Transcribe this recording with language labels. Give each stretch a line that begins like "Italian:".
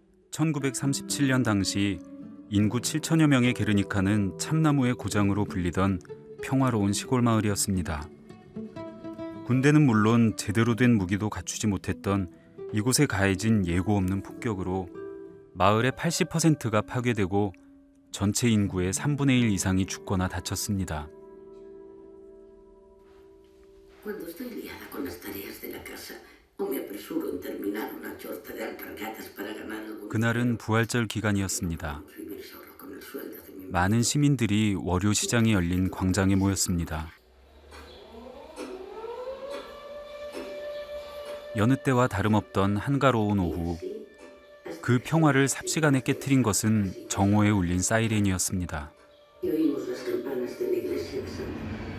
Korean: (1937년) 당시 인구 7천여 명의 게르니카는 참나무의 고장으로 불리던 평화로운 시골 마을이었습니다. 군대는 물론 제대로 된 무기도 갖추지 못했던 이곳에 가해진 예고 없는 폭격으로 마을의 80%가 파괴되고 전체 인구의 3분의 1 이상이 죽거나 다쳤습니다.
Spanish: Cuando estoy liada con las tareas de la casa, o me apresuro en terminar una torta de alpargatas para ganar algún
Korean: 그날은 부활절 기간이었습니다.
Spanish: vivir solo con el sueldo de mi
Korean: 많은 시민들이 월요 시장이 열린 광장에 모였습니다. 여느 때와 다름없던 한가로운 오후, 그 평화를 삽시간에 깨트린 것은 정오에 울린 사이렌이었습니다.
Spanish: y oímos las campanas de la iglesia de Santa.